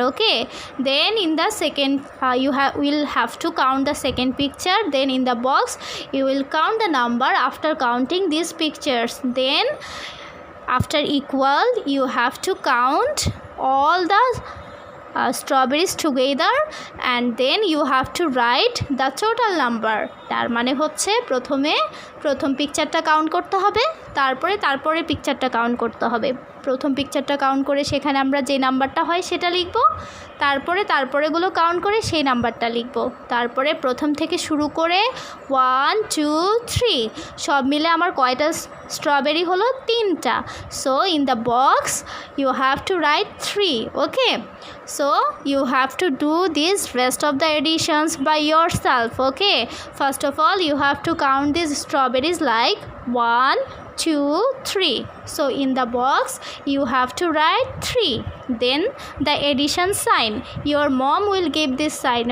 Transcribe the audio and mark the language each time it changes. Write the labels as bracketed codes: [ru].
[en] Okay, then in the second will have to count the second picture, then in the box you will count the number after counting these pictures, then after equal you have to count all the strawberries together and then you have to write the total number. [bn] তার মানে হচ্ছে প্রথম পিকচারটা count করতে হবে, তারপরে পিকচারটা count করতে হবে। প্রথম পিকচারটা কাউন্ট করে সেখানে আমরা যে নাম্বারটা হয় সেটা লিখব, তারপরেগুলো কাউন্ট করে সেই নাম্বারটা লিখব, তারপরে প্রথম থেকে শুরু করে 1 2 3 সব মিলে আমার কয়টা স্ট্রবেরি হলো? [en] 3টা। So in the box you have to write 3. Okay, so you have to do this rest of the additions by yourself. Okay, first of all you have to count these strawberries like 1 2 3. So in the box you have to write 3, then the addition sign, your mom will give this sign.